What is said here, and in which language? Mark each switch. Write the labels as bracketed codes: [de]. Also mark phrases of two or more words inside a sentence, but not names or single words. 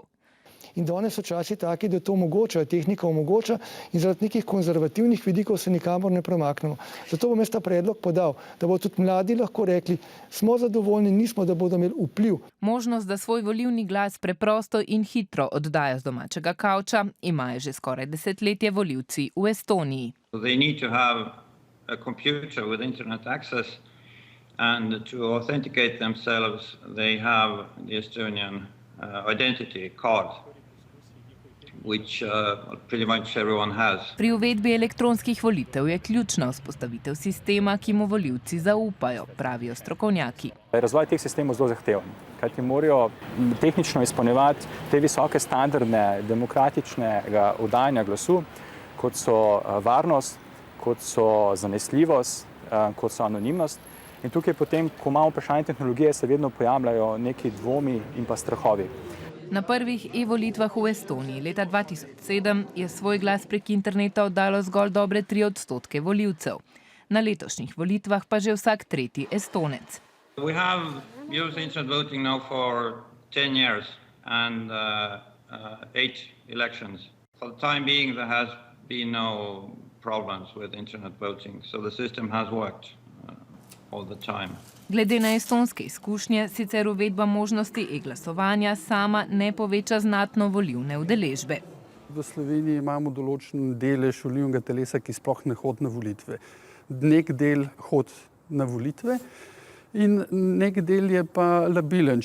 [sl] In danes so časi taki, da to omogoča, tehnika omogoča in zaradi nekih konzervativnih vidikov se nikamor ne premaknemo. Zato bom jaz ta predlog podal, da bodo tudi mladi lahko rekli, smo zadovoljni, nismo, da bodo imeli vpliv. Možnost, da svoj volilni glas preprosto in hitro oddajo z domačega kavča, imajo že skoraj desetletje volivci v Estoniji. [en] They need to have a computer with internet access and to authenticate themselves they have the Estonian identity card, which pretty much everyone has. [sl] Pri uvedbi elektronskih volitev je ključna vzpostavitev sistema, ki mu volivci zaupajo, pravijo strokovnjaki. Razvoj teh sistemov zelo zahteven, kajti morajo tehnično izpolnjevati te visoke standarde demokratičnega oddajanja glasu, kot so varnost, kot so zanesljivost, kot so anonimnost. In tukaj potem, ko imamo vprašanje tehnologije, se vedno pojavljajo neki dvomi in pa strahovi. Na prvih e-volitvah v Estoniji leta 2007 je svoj glas prek interneta oddalo zgolj dobre 3% volivcev. Na letošnjih volitvah pa že vsak tretji Estonec. [en] We have used internet voting now for 10 years and 8 elections. For the time being there has been no problems with internet voting, so the system has worked all the time. [sl] Glede na estonske izkušnje, sicer uvedba možnosti e-glasovanja sama ne poveča znatno volilne udeležbe. V Sloveniji imamo določen delež volilnega telesa, ki sploh ne hodi na volitve. Nek del hodi na volitve in nek del je pa labilen.